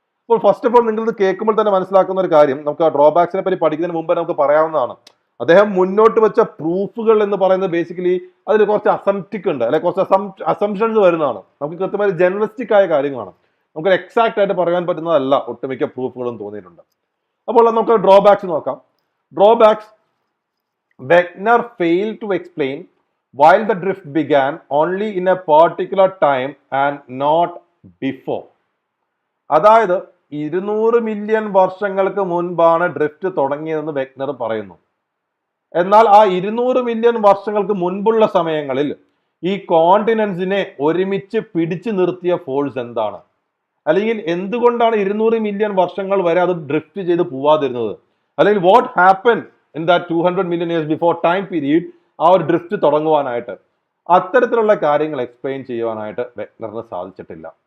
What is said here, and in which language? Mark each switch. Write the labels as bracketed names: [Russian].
[Malayalam] അപ്പോൾ first of all നിങ്ങളിത് കേൾക്കുമ്പോൾ തന്നെ മനസ്സിലാക്കുന്ന ഒരു കാര്യം, നമുക്ക് ആ ഡ്രോബാക്സിനെ പറ്റി പഠിക്കുന്നതിന് മുമ്പ് നമുക്ക് പറയാവുന്നതാണ്. അദ്ദേഹം മുന്നോട്ട് വെച്ച പ്രൂഫുകൾ എന്ന് പറയുന്നത് ബേസിക്കലി അതിൽ കുറച്ച് അസംപ്റ്റിക് ഉണ്ട്, അല്ലെ കുറച്ച് അസംപ്ഷൻസ് വരുന്നതാണ്. നമുക്ക് കൃത്യമായി ജനറലിസ്റ്റിക് ആയ കാര്യങ്ങളാണ്, നമുക്ക് എക്സാക്ട് ആയിട്ട് പറയാൻ പറ്റുന്നതല്ല ഒട്ടുമിക്ക പ്രൂഫുകളും തോന്നിയിട്ടുണ്ട്. അപ്പോൾ നമുക്ക് ഡ്രോബാക്സ് നോക്കാം. [English] Drawbacks: Wegner failed to explain while the drift began only in a particular time and not before. [Malayalam] അതായത് 200 മില്യൺ വർഷങ്ങൾക്ക് മുൻപാണ് ഡ്രിഫ്റ്റ് തുടങ്ങിയതെന്ന് വെഗ്നർ പറയുന്നു. എന്നാൽ ആ 200 മില്യൺ വർഷങ്ങൾക്ക് മുൻപുള്ള സമയങ്ങളിൽ ഈ കോണ്ടിനെന്റ്സിനെ ഒരുമിച്ച് പിടിച്ചു നിർത്തിയ ഫോഴ്സ് എന്താണ്, അല്ലെങ്കിൽ എന്തുകൊണ്ടാണ് 200 മില്യൺ വർഷങ്ങൾ വരെ അത് ഡ്രിഫ്റ്റ് ചെയ്ത് പോവാതിരുന്നത്, അല്ലെങ്കിൽ [English] what happen in that 200 million years before time period [Malayalam] ആ ഒരു ഡ്രിഫ്റ്റ് തുടങ്ങുവാനായിട്ട്, അത്തരത്തിലുള്ള കാര്യങ്ങൾ എക്സ്പ്ലെയിൻ ചെയ്യുവാനായിട്ട് വെഗ്നറിന് സാധിച്ചിട്ടില്ല.